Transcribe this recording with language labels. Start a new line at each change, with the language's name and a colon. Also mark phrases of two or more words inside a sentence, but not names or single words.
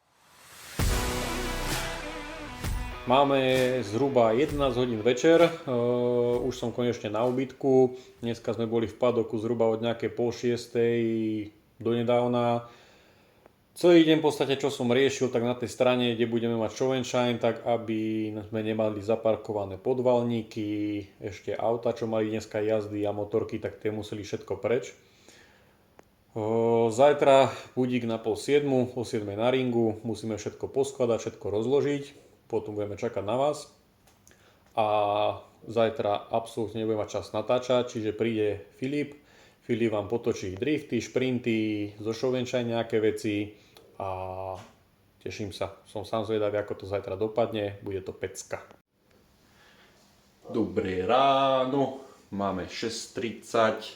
Slovak: Máme zhruba 11 hodín večer, už som konečne na ubytku. Dneska sme boli v padoku zhruba od nejakej 5:30 donedávna. Celý deň v podstate, čo som riešil, tak na tej strane, kde budeme mať
English: show and shine,
Slovak: tak aby sme nemali zaparkované podvalníky, ešte auta, čo mali dneska jazdy a motorky, tak tie museli všetko preč. Zajtra budík na 6:30, o 7 na ringu, musíme všetko poskladať, všetko rozložiť. Potom budeme čakať na vás a zajtra absolútne nebudeme mať čas natáčať, čiže príde Filip vám potočí drifty, šprinty, zo
English: show and shine
Slovak: nejaké veci a teším sa, som sám zvedavý, ako to zajtra dopadne, bude to pecka. Dobré ráno, máme 6:30.